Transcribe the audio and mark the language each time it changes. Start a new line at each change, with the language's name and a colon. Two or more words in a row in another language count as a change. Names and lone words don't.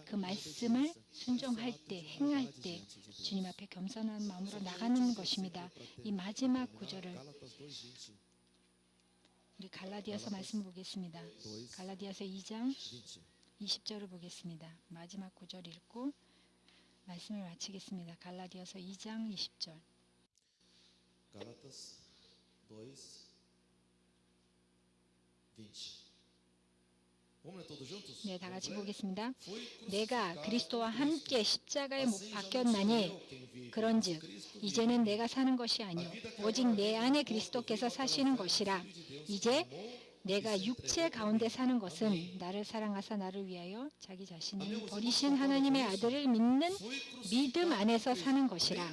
Korean: 그 말씀을 순종할 때 행할 때 주님 앞에 겸손한 마음으로 나가는 것입니다. 이 마지막 구절을 우리 갈라디아서 말씀 보겠습니다. 갈라디아서 2장 20절을 보겠습니다. 마지막 구절 읽고 말씀을 마치겠습니다. 갈라디아서 2장 20절.
Portuguese: Gálatas 2, 20. Vamos ler todos juntos?
Korean: 네, 다 같이 보겠습니다. 내가 그리스도와 함께 십자가에 못 박혔나니 그런즉 이제는 내가 사는 것이 아니요 오직 내 안에 그리스도께서 사시는 것이라. 이제 내가 육체 가운데 사는 것은 나를 사랑하사 나를 위하여 자기 자신을 버리신 하나님의 아들을 믿는 믿음 안에서 사는 것이라.